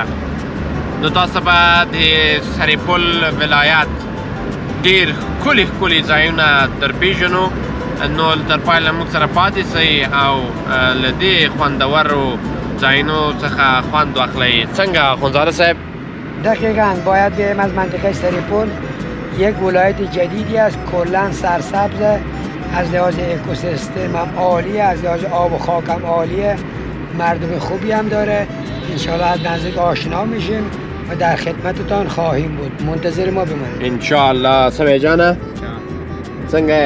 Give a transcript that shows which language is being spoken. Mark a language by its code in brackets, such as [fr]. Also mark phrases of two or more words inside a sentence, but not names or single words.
[ps] نو تاسو به د سرپل ولایت ډېر ښکلي ښکلي ځایونه درپېژنو. نو تر پایله موږ سره پاتې سئ او له دې خوندورو ځایونو څخه خوند واخلئ. څنګه اخوندزاده صاحب؟ [fa] دقیقاً باید بیایم از منطقه سرپل. یک ولایت جدیدی است، کلاً سرسبز، از لحاظ اکوسیستم هم عالیه، از لحاظ آب و خاک هم عالیه، مردم خوبی هم داره. انشاءالله از نزدیک آشنا میشیم و در خدمتتان خواهیم بود. منتظر ما بمانید [ps] انشاءالله. سمی جانه څنګه یې؟